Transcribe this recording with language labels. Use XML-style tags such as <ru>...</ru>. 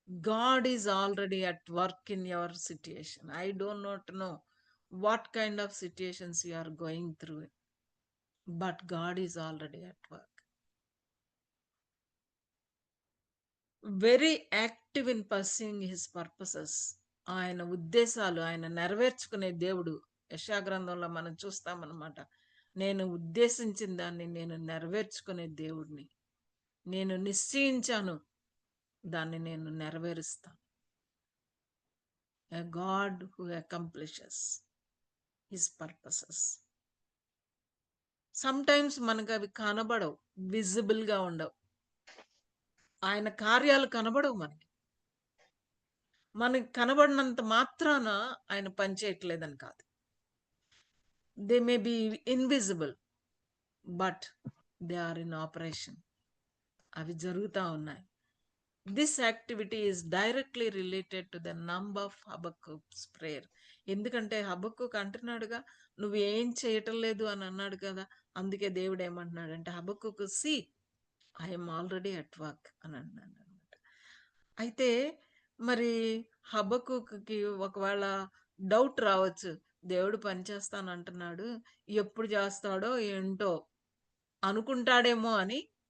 <en>God is already at work in your situation. I do not know what kind of situations you are going through, but God is already at work. Very active in pursuing his purposes.</en> <te>ఆయన ఉద్దేశాలు ఆయన నెరవేర్చుకునే దేవుడు. యెషయా గ్రంథంలో మనం చూస్తామన్నమాట. నేను ఉద్దేశించిన దాన్ని నేను నెరవేర్చుకునే దేవుడిని. నేను నిశ్చయించాను, దాన్ని నేను నెరవేరుస్తాను.</te> <en>A God who accomplishes his purposes.</en> <te>Sometimes మనకు అవి కనబడవు, విజిబుల్ గా ఉండవు. ఆయన కార్యాలు కనబడవు మనకి కనబడినంత మాత్రాన ఆయన పనిచేయట్లేదని కాదు.</te> <en>They may be invisible, but they are in operation.</en> <te>అవి జరుగుతూ ఉన్నాయి.</te> <en>This activity is directly related to the number of Habakkuk's prayer.</en> <te>ఎందుకంటే హబక్కూక్ అంటున్నాడుగా, నువ్వు ఏం చేయటం లేదు అని అన్నాడు కదా. అందుకే దేవుడు ఏమంటున్నాడంటే, హబక్కూక్</te> <en>see I'm already at work</en> <te>అని అన్నాడు అనమాట. అయితే మరి హబక్కూక్కి ఒకవేళ డౌట్ రావచ్చు, దేవుడు పని చేస్తాను అంటున్నాడు, ఎప్పుడు చేస్తాడో ఏంటో అనుకుంటాడేమో అని.</te>